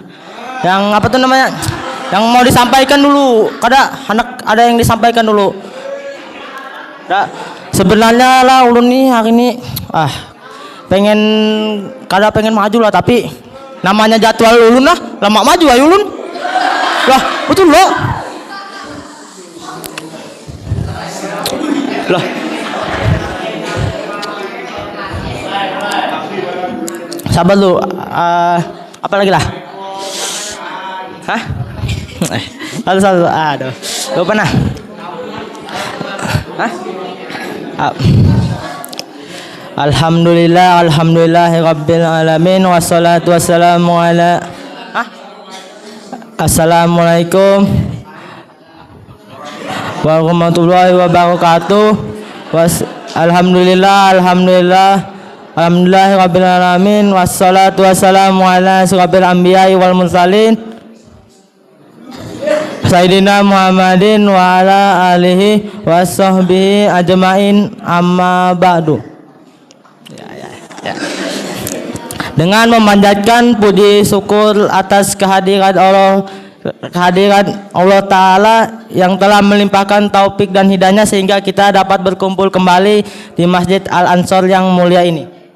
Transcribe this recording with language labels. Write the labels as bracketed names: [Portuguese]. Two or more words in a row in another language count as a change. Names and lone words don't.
[Indonesian] Yang apa tuh namanya? Yang mau disampaikan dulu. Anak ada yang disampaikan dulu. [Banjar] Sebenarnya lah ulun nih hari ini pengen maju lah, tapi namanya jadwal ulun lah, lama maju ayo ulun. Lah, betul loh. Lah. Sabar lu, apa lagi lah? [Indonesian] Hah? Satu. Aduh. Lupa nah. Hah? [Arabic] الحمد لله رب العالمين والصلاة والسلام على السلام عليكم ورحمة الله وبركاته. الحمد لله رب العالمين والصلاة والسلام على أشرف الأنبياء والمرسلين سيدنا محمد وعلى آله وصحبه أجمعين، أما بعد. [Indonesian] Dengan memanjatkan puji syukur atas kehadiran [Arabic] الله تعالى [Indonesian] yang telah melimpahkan taufik dan hidayahnya sehingga kita dapat berkumpul kembali di Masjid Al-Ansor yang mulia ini.